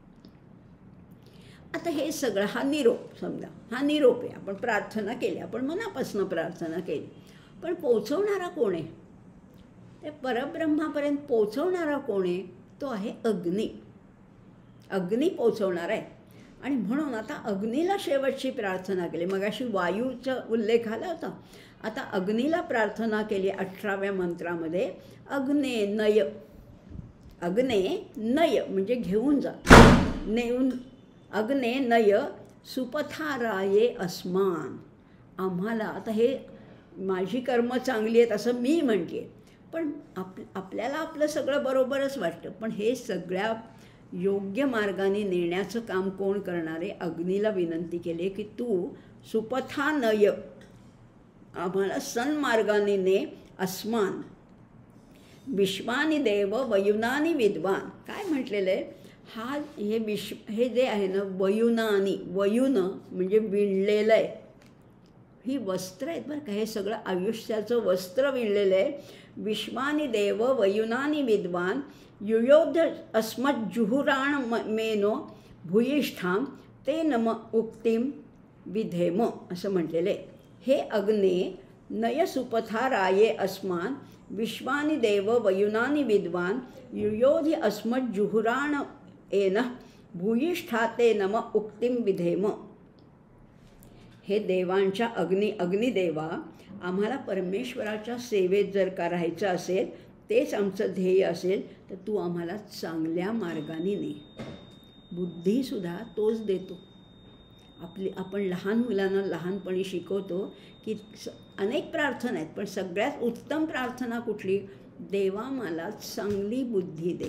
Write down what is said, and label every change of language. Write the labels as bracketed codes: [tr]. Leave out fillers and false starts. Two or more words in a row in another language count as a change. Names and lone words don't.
[mr] आता हे सगळं हा निरोप, समजा हा निरोप आहे, आपण प्रार्थना केली, आपण मनापासून प्रार्थना केली, पण पोचवणारा कोण आहे, ते परब्रह्मापर्यंत पोचवणारा कोण आहे, तो आहे अग्नी. अग्नी पोचवणारा आहे. आणि म्हणून आता अग्नीला शेवटची प्रार्थना केली. मगाशी वायूचा उल्लेख आला होता, आता अग्नीला प्रार्थना केली 18व्या मंत्रामध्ये. [sa] अग्ने नय, अग्ने नय [mr] म्हणजे घेऊन जा, नेऊन. [sa] अग्ने नय सुपथाराये अस्मान. [mr] आम्हाला आता हे माझी कर्म चांगली आहेत असं मी म्हणते, पण आपल्याला आपलं सगळं बरोबरच वाटतं, पण हे सगळ्या योग्य मार्गाने नेण्याचं काम कोण करणारे. अग्नीला विनंती केली की तू सुपथानय, आम्हाला सन्मार्गाने ने. [sa] अस्मान विश्वानी देव वयुनानी विद्वान. [mr] काय म्हटलेलं आहे, हे जे आहे ना वयुनानी, वयुन म्हणजे विणलेलं आहे, ही वस्त्र आहेत बरं का, हे सगळं आयुष्याचं वस्त्र विणलेलं आहे. [sa] विश्वानी देव वयुनानी विद्वान युयोध अस्मज्जुहुराण मेनो भूयिष्ठाम ते नम उक्तिम विधेम [mr] असं म्हटलेलं आहे. [sa] हे अग्ने नय सुपथाराये अस्मान विश्वानी देव वयुनानी विद्वान युयोधि अस्मज्जुहुराण एन भूयिष्ठाते नम उक्तिम विधेम. [mr] हे देवांच्या अग्निदेवा, आम्हाला परमेश्वराच्या सेवेत जर का राहायचं असेल, तेच आमचं ध्येय असेल, तर तू आम्हाला चांगल्या मार्गाने ने. बुद्धीसुद्धा तोच देतो. आपण लहान मुलांना लहानपणी शिकवतो की अनेक प्रार्थना आहेत, पण सगळ्यात उत्तम प्रार्थना कुठली, देवा मला चांगली बुद्धी दे.